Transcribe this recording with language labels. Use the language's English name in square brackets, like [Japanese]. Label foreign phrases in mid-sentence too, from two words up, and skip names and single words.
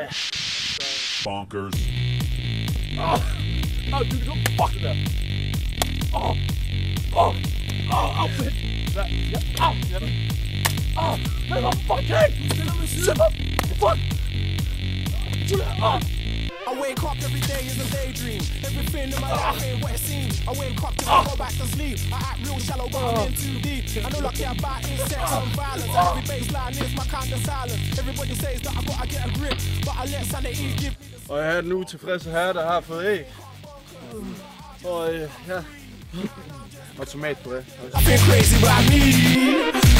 [Danish] Bonkers. Du fuck der. Fedt. Fuck. [English] I wake up every day is a daydream. Everything in my life ain't what it seems. I wake up till I go back to sleep. I act real shallow, but I'm in too deep. I know lucky about is sex and violence. Every baseline is my kind of silence. Everybody says that I gotta get a grip, but I let sanity give me the... [Danish] Og jeg er den utilfredse herre, der har fået æg. Og ja. Og tomat på det. [English] I feel crazy, but I need